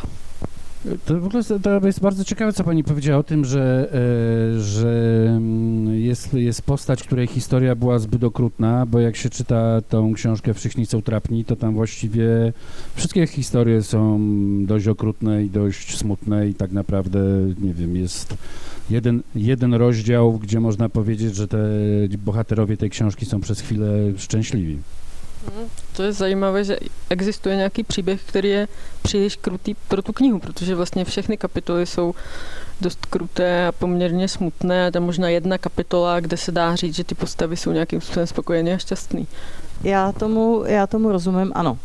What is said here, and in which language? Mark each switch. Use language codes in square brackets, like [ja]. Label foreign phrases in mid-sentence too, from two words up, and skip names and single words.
[pl] To w ogóle to jest bardzo ciekawe, co pani powiedziała o tym, że jest postać, której historia była zbyt okrutna, bo jak się czyta tą książkę Wszyscy są trapni, to tam właściwie wszystkie historie są dość okrutne i dość smutne i tak naprawdę, nie wiem, jest jeden rozdział, gdzie można powiedzieć, że te bohaterowie tej książki są przez chwilę szczęśliwi. [cs] To jest zajímavé, že existuje nějaký příběh, který je příliš krutý pro tu knihu, protože vlastně všechny kapitoly jsou dost kruté a poměrně smutné a tam možná jedna kapitola, kde se dá říct, že ty postavy jsou nějakým způsobem spokojené a šťastný. Já tomu rozumím, ano.